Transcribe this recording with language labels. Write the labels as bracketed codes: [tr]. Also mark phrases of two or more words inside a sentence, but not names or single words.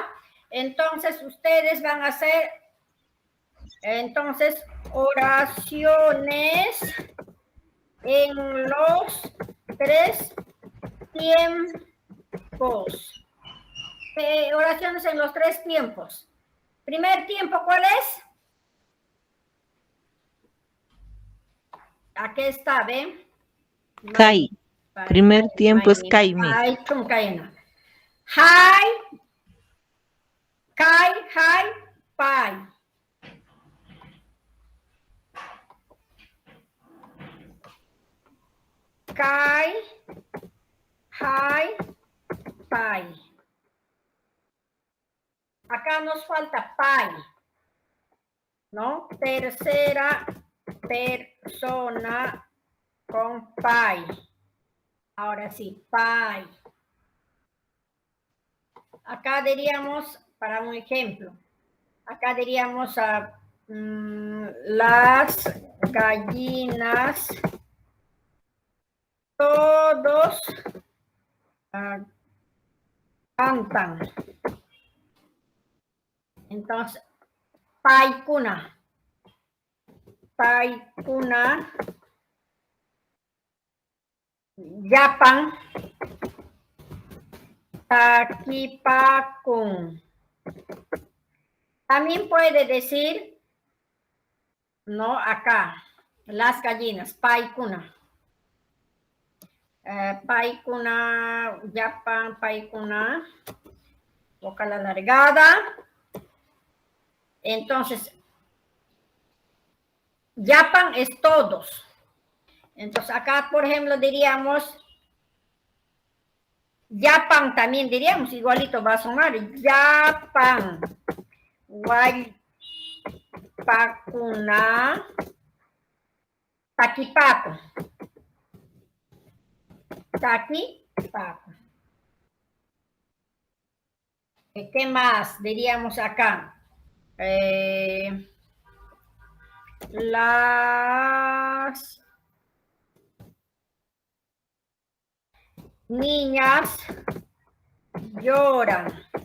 [es] Entonces, ustedes van a hacer, oraciones en los 3 tiempos. Oraciones en los 3 tiempos. Primer tiempo, ¿cuál es? Aquí está, ¿ven? Kai. Primer tiempo es Kai, Miss. [qu] Hai, kai, hai, pai. Kai, hai, pai. [es] Acá nos falta pai, ¿no? Tercera persona con pai. Ahora sí, pai. Acá diríamos, para un ejemplo, acá diríamos las gallinas, todos cantan. Entonces, [qu] paikuna. Paikuna. Yapan. Takipakun. [es] También puede decir, no, acá, las gallinas, [qu] paikuna. Paikuna, yapan, paikuna. [es] Vocal alargada. Entonces, yapan es todos. Entonces, acá, por ejemplo, diríamos, yapan también diríamos, igualito va a sonar, [qu] yapan, pakuna, taquipaco. Taquipaco. [es] ¿Qué más diríamos acá? Las niñas lloran.